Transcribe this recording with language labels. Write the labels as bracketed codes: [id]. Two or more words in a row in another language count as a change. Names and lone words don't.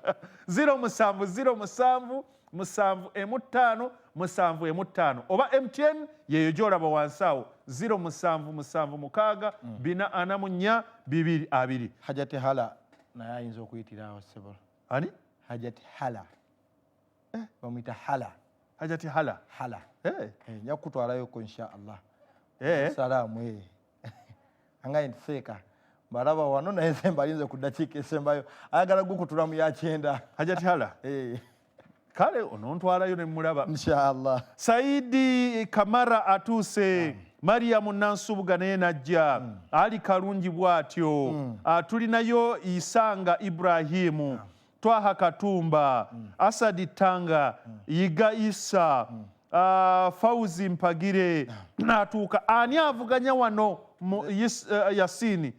[lg] 0707 715 oba MTN yeyo gy'olaba wansi awo 077644220. Hajati Hala naye ayinza okuyitira awo Sebo. Ani? Hajati Hala. Bamuyita Hala. Hajati Hala. Nja kukutwalayo ko [ar] إن شاء الله. Eh. [lg] Salamu angaye nfeeka balaba wano naye sembalinze ku ddakiika esembayo ayagala gukutula mu yakyenda Hajati Hala kale onontwalayo ne mulaba inshallah. Saidi Kamara atuuse Mariamu Nansubuga naye najja Ali Kalungi bw'atyo tulinayo Isanga Ibrahimu Twaha Katumba Asadi Tanga Yiga Isa Fauzi Mpagire natuuka ani avuganya wano Yasini